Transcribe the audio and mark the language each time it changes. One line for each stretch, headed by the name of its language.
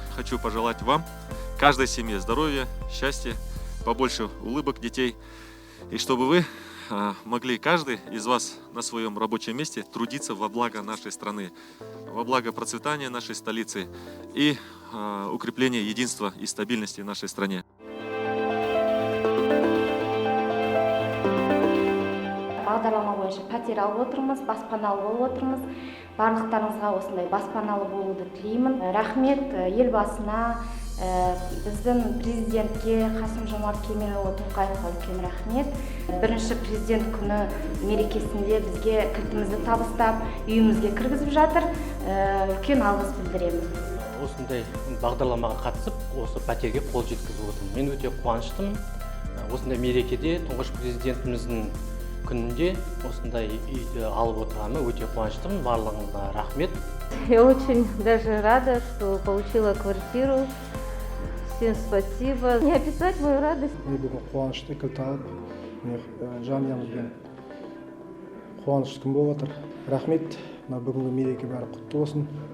Russian: Хочу пожелать вам, каждой семье здоровья, счастья, побольше улыбок детей, и чтобы вы могли каждый из вас на своем рабочем месте трудиться во благо нашей страны, во благо процветания нашей столицы и укрепления единства и стабильности в нашей стране.
Kazakh: Бағдарлама бойынша пәтер алып отырмыз, баспаналы болып отырмыз. Барлықтарыңызға осындай баспаналы болуды тілеймін. Рахмет елбасына, біздің президентке Қасым-Жомарт Кемелұлы Тоқаевқа үлкен рахмет. Бірінші президент күні мерекесінде бізге кілтімізді табыстап, үйімізге кіргізіп жатыр. Үлкен алғыс білдіремін. Осындай бағдарламаға қатысып, осы пәтерге қол жеткізіп отырмын. Мен өте қуаныштымын. Осындай мерекеде тұңғыш президентіміздің күнінде осындай үйді алып отырғаныма өте қуаныштымын. Барлығыңызға рахмет.
Russian: Я очень даже рада, что получила квартиру. Всем спасибо. Не описать мою радость.
Kazakh: Мен бүгін қуанышты кілт алып, жанұямызбен қуанышты күн болып отыр. Рахмет. Бүгінгі мереке бәрі құтты болсын.